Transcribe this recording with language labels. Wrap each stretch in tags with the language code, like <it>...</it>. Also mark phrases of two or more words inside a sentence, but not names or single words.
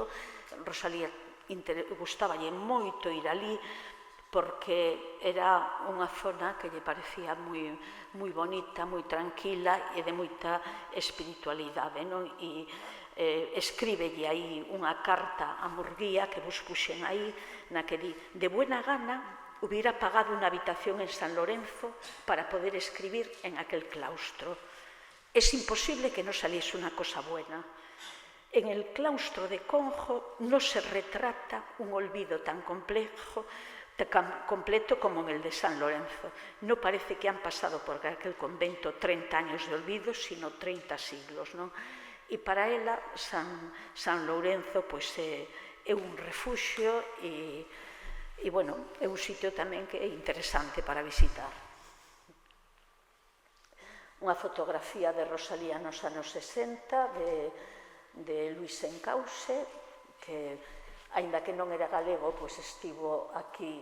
<gl>Rosalía gustaballe moito ir ali porque era unha zona que lle parecía moi bonita, moi tranquila e de moita espiritualidade, non? E escríbelle aí unha carta a Murguía que vos puxen aí, na que di:</gl> <es>de buena gana hubiera pagado una habitación en San Lorenzo para poder escribir en aquel claustro. Es imposible que no saliese una cosa buena. En el claustro de Conjo no se retrata un olvido tan completo como en el de San Lorenzo. No parece que han pasado por aquel convento 30 años de olvido, sino 30 siglos,</es> <gl>non? E para ela, San Lourenzo é un refuxio e, bueno, é un sitio tamén que é interesante para visitar. Unha fotografía de Rosalía nos anos 60 de Luis Encauce, que, aínda que non era galego, pois estivo aquí.</gl>